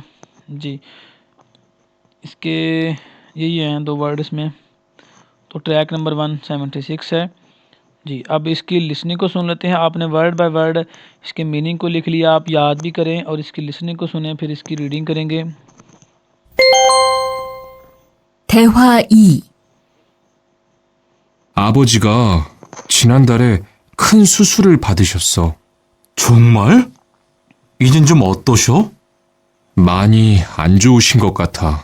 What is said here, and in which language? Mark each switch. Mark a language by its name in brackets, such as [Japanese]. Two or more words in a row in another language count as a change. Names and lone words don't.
[Hindi] जी इसके यही हैं 2 वर्ड इसमें। तो [English] track number [Hindi] 176 है जी। अब इसकी लिसनिंग को सुन लेते हैं। आपने [English] word by word [Hindi] इसके मीनिंग को लिख लिया, आप याद भी करें और इसकी लिसनिंग को सुने, फिर इसकी रीडिंग करेंगे। [Korean] 대화 2. 아버지가 지난달에 큰 수술을 받으셨어. 정말? 이젠 좀 어떠셔? 많이 안 좋으신 것 같아.